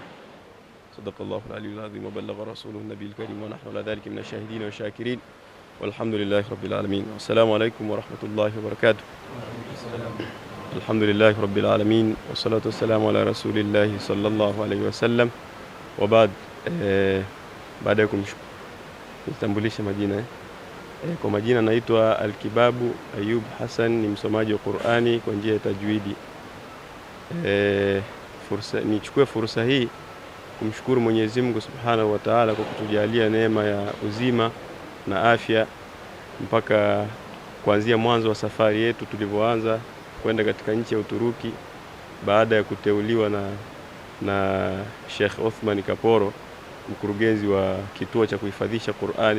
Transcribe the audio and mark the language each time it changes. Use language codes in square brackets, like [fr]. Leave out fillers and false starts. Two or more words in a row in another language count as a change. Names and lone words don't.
[ar] صدق الله العلي العظيم وبلغ رسوله النبي الكريم ونحن على ذلك من الشاهدين والشاكرين. والحمد لله رب العالمين والسلام عليكم ورحمة الله وبركاته. الحمد لله رب العالمين والصلاة والسلام على رسول الله صلى الله عليه وسلم. وبعد, [sw] baada ya kumtambulisha majina, kwa majina naitwa Alkibabu Ayub Hassan, ni msomaji wa Qur'ani kwa njia ya tajwidi. Nichukue fursa hii kumshukuru Mwenyezi Mungu [ar] سبحانه وتعالى [sw] kwa kutujalia neema ya uzima na afya mpaka kuanzia mwanzo wa safari yetu tulivyoanza kwenda katika nchi ya Uturuki baada ya kuteuliwa na Sheikh Othman Kaporo, mkurugenzi wa kituo cha kuhifadhisha Qur'ani.